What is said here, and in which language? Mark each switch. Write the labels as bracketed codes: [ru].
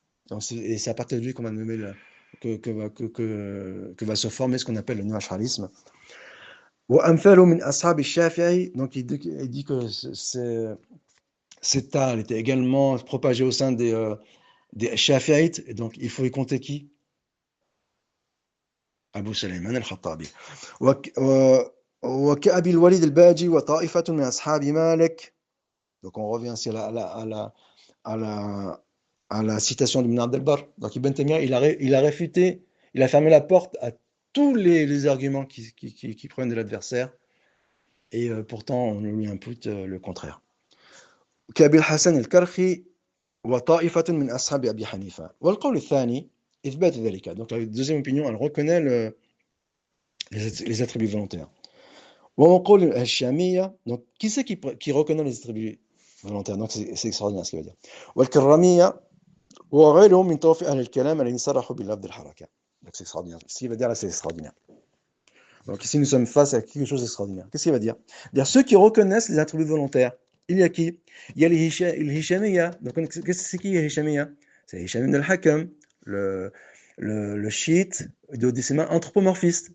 [fr] Donc c'est à partir de lui qu'on va nommer que va se former ce qu'on appelle le néo-acharisme. Donc il dit que cette art était également propagé au sein des Shafi'ites, et donc il faut y compter qui? Abu Sulayman al-Khattabi. [ar] وكأبي الوليد الباجي وطائفة من أصحاب مالك. [fr] Donc on revient ici à la citation d'Ibn Abd al-Barr. Donc Ibn Taymiyyah, il a réfuté, il a fermé la porte à tous les arguments qui prennent de l'adversaire, et pourtant on lui impute le contraire. [ar] كأبي الحسن الكرخي وطائفة من أصحاب أبي حنيفة. والقول الثاني إثبات ذلك. [fr] Donc la deuxième opinion, elle reconnaît les attributs volontaires. [ar] وقول الشامية. [fr] Donc qui c'est qui reconnaît les attributs volontaires? Donc c'est extraordinaire ce qu'il va dire. [ar] والكرامية وغيرهم من طوائف أهل الكلام الذين صرحوا بلفظ الحركة. [fr] Donc c'est extraordinaire. Ce qu'il va dire là, c'est extraordinaire. Donc ici, nous sommes face à quelque chose d'extraordinaire. Qu'est-ce qu'il va dire? Dire ceux qui reconnaissent les attributs volontaires. Il y a qui? Il y a les Hishamiya. Donc qu'est-ce que c'est qui les Hishamiya? C'est Hisham ibn al-Hakam, le chiite de mains anthropomorphiste.